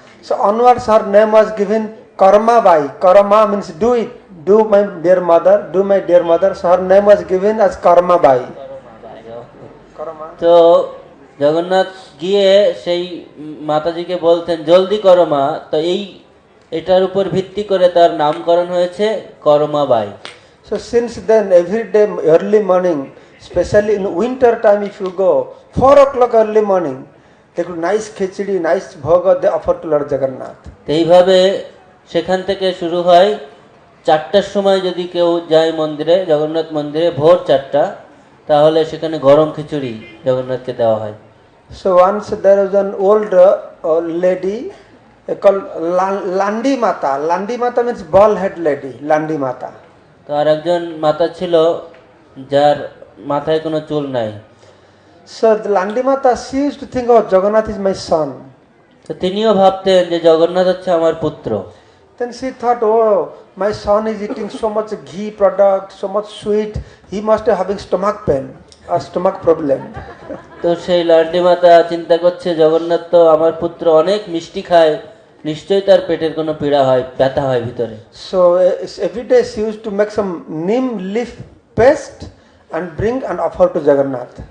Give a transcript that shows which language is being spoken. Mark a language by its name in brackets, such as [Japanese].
[English] So onwards her name was given Karma Bai. Karma means do it, do my dear mother. So her name was given as Karma Bai. [Bangla] তো জগন্নাথ গিয়ে সেই মাতাজিকে বলতেন জলদি করো মা, তো এটার উপর ভিত্তি করে তার নামকরণ হয়েছে Karma by. [English] So since then every day early morning, especially in winter time, if you go 4 o'clock early morning, they could nice khichdi, nice bhoga they offer to Lord Jagannath. [Bangla] এইভাবে সেখান থেকে শুরু হয়। 4টার সময় যদি কেউ যায় মন্দিরে, জগন্নাথ মন্দিরে ভোর 4টা, তাহলে সেখানে গরম খিচুড়ি জগন্নাথকে দেওয়া হয়। [English] So once there was an old lady called Landi Mata. Landi Mata means bald head lady, Landi Mata. [Bangla] তো আর একজন মাতা ছিল যার মাথায় কোনো চুল নাই। [English] So the Landi Mata, she used to think, oh, Jagannath is my son. [Bangla] তো তিনিও ভাবতেন যে জগন্নাথ হচ্ছে আমার পুত্র। [English] Then she thought, oh, my son is eating so much ghee product, so much sweet, he must be having stomach pain or stomach problem. [Bangla] তো সেই লাড্ডি মাতা চিন্তা করছে জগন্নাথ তো আমার পুত্র অনেক মিষ্টি খায়, নিশ্চয়ই তার পেটের কোনো পীড়া হয়, ব্যথা হয় ভিতরে। [English] So every day she used to make some neem leaf paste and bring and offer to Jagannath.